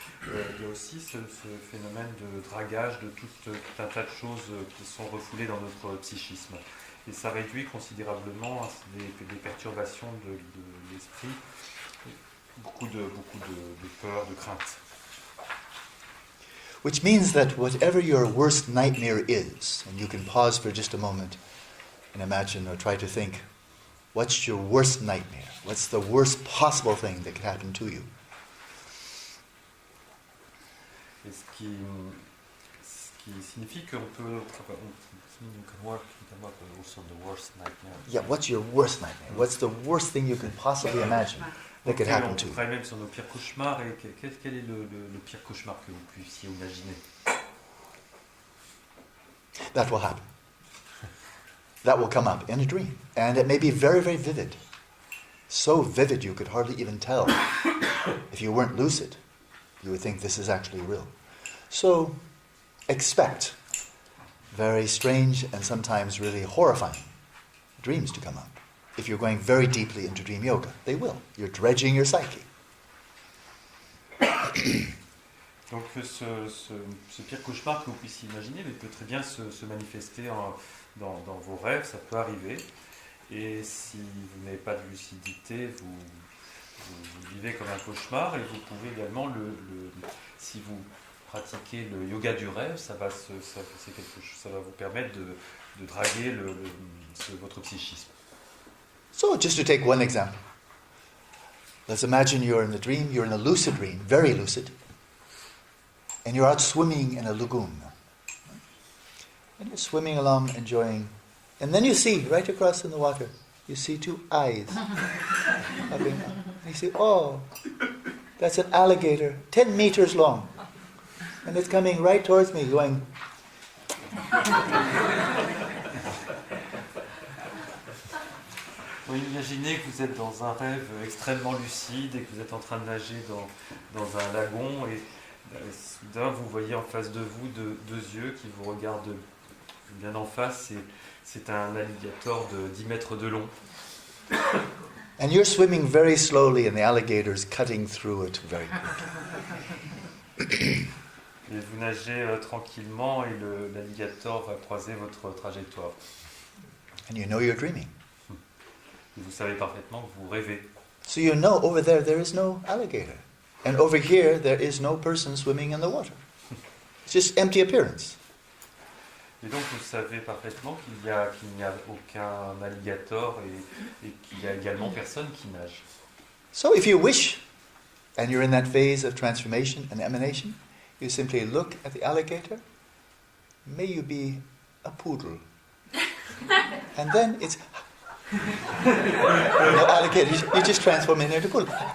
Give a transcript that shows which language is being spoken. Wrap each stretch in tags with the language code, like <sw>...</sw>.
<fr>Il y a aussi ce phénomène de dragage de tout un tas de choses qui sont refoulées dans notre psychisme. Et ça réduit considérablement les perturbations de l'esprit, beaucoup de peur, de crainte.</fr> <en>Which means that whatever your worst nightmare is, and you can pause for just a moment and imagine or try to think, what's your worst nightmare? What's the worst possible thing that could happen to you?</en> <fr>Et ce qui signifie qu'on peut</fr> <en>work also the worst nightmare. Yeah, what's your worst nightmare? What's the worst thing you can possibly imagine that could happen to</en> <fr>On</fr> <en>you?</en> <fr>travaille même sur nos pires cauchemars. Et quel est le pire cauchemar que vous puissiez imaginer?</fr> <en>That will happen. That will come up in a dream. And it may be very, very vivid. So vivid you could hardly even tell. If you weren't lucid, you would think this is actually real. So expect very strange and sometimes really horrifying dreams to come up. If you're going very deeply into dream yoga, they will. You're dredging your psyche.</en> <fr>Donc ce pire cauchemar que vous puissiez imaginer, mais peut très bien se manifester dans vos rêves, ça peut arriver. Et si vous n'avez pas de lucidité, vous vivez comme un cauchemar, et vous pouvez également, si vous pratiquez le yoga du rêve, ça va vous permettre de draguer votre psychisme.</fr> <en>So just to take one example. Let's imagine you're in a dream, you're in a lucid dream, very lucid, and you're out swimming in a lagoon. And you're swimming along, enjoying, and then you see, right across in the water, you see two eyes. And you see, oh, that's an alligator, 10 meters long. And it's coming right towards me, going...</en> <fr>Imaginez que vous êtes dans un rêve extrêmement lucide et que vous êtes en train de nager dans un lagon et soudain vous voyez en face de vous deux yeux qui vous regardent bien en face. C'est un alligator de 10 mètres de long.</fr> <en>And you're swimming very slowly and the alligator's cutting through it very quickly.</en> <fr>Et vous nagez tranquillement et l'alligator va croiser votre trajectoire.</fr> <en>And you know you're dreaming.</en> <fr>Et vous savez parfaitement que vous rêvez.</fr> <en>So you know over there is no alligator. And over here there is no person swimming in the water. It's just empty appearance.</en> <fr>Et donc vous savez parfaitement qu'il n'y a aucun alligator et qu'il y a également personne qui nage.</fr> <en>So if you wish, and you're in that phase of transformation and emanation, you simply look at the alligator. May you be a poodle. And then it's... no alligator, you just transform into a poodle.</en>